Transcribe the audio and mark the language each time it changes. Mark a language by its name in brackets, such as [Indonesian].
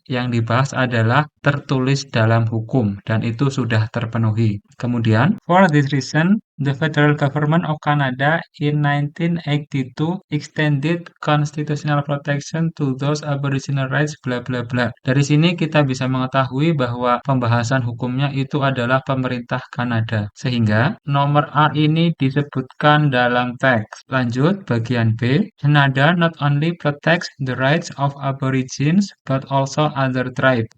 [Indonesian] Yang dibahas adalah tertulis dalam hukum, dan itu sudah terpenuhi. Kemudian, [English] for this reason, the federal government of Canada in 1982 extended constitutional protection to those Aboriginal rights bla bla bla. [Indonesian] Dari sini kita bisa mengetahui bahwa pembahasan hukumnya itu adalah pemerintah Kanada. Sehingga nomor A ini disebutkan dalam teks. Lanjut bagian B. [English] Canada not only protects the rights of Aborigines but also other tribes.